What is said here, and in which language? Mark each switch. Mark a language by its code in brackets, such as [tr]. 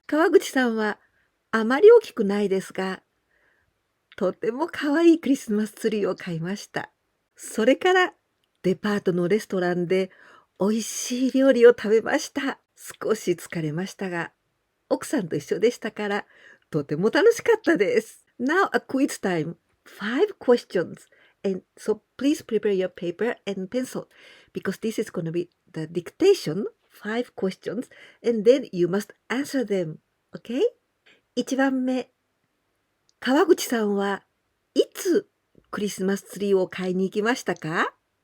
[ja] 川口さんはあまり大きくないですが、とても可愛いクリスマスツリーを買いました。それからデパートのレストランで美味しい料理を食べました。少し疲れましたが、奥さんと一緒でしたから、とても楽しかったです。 [en] Now a quiz time. 5 questions. And so please prepare your paper and pencil because this is going to be the dictation. 5 questions. And then you must answer them. Okay? 1番目。 [ja] 川口さんはいつクリスマスツリーを買いに行きましたか？